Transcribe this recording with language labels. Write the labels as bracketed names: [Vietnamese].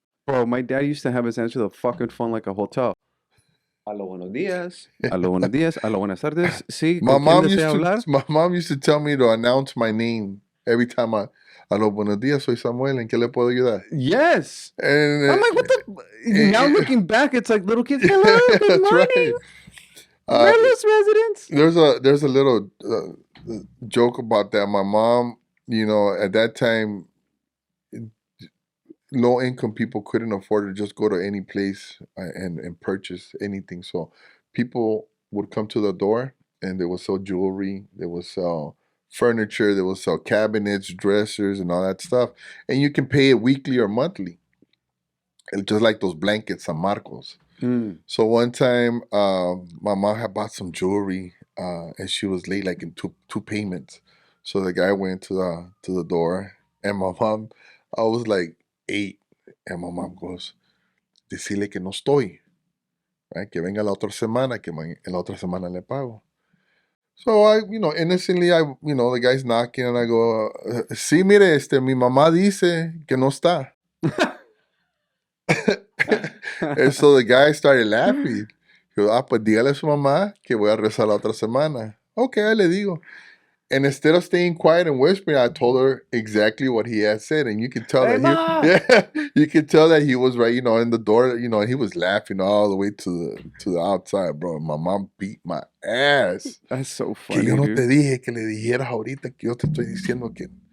[English] Bro, my dad used to have us answer the fucking phone like a hotel. [Spanish] Aló, buenos días. Aló, buenos días. Aló, buenas tardes. Sí, ¿con quién desea hablar? [English] My mom used to tell me to announce my name every time [Spanish] aló, buenos días, soy Samuel, ¿en qué le puedo ayudar? [English] Yes. And I'm like, what the? Now looking back, it's like little kids. Hello, good morning. Right. Where's residents? There's a little joke about that. My mom, you know, at that time, low income people couldn't afford to just go to any place and purchase anything. So people would come to the door and they would sell jewelry, they would sell furniture, they would sell cabinets, dressers, and all that stuff. And you can pay it weekly or monthly, just like those blankets, San Marcos. Mm. So one time, my mom had bought some jewelry, and she was late, like in two payments. So the guy went to the door, and my mom, I was like 8, and my mom goes, [Spanish] "Decirle que no estoy, [English] right? [Spanish] Que venga la otra semana, que en la otra semana le pago." [English] So I, innocently, the guy's knocking, and I go, [Spanish] "Sí, mire, mi mamá dice que no está." [English] And so the guy started laughing. He goes, [Spanish] pues dígale a su mamá que voy a rezar la otra semana. Okay, ahí le digo. [English] And instead of staying quiet and whispering, I told her exactly what he had said, and you could tell Hey, that Ma! you could tell that he was right, in the door, and he was laughing all the way to the outside, bro. My mom beat my ass. That's so [Spanish] Que [English] funny, [Spanish] yo no [English] dude. [Spanish] te dije que le dijeras ahorita que yo te estoy diciendo que,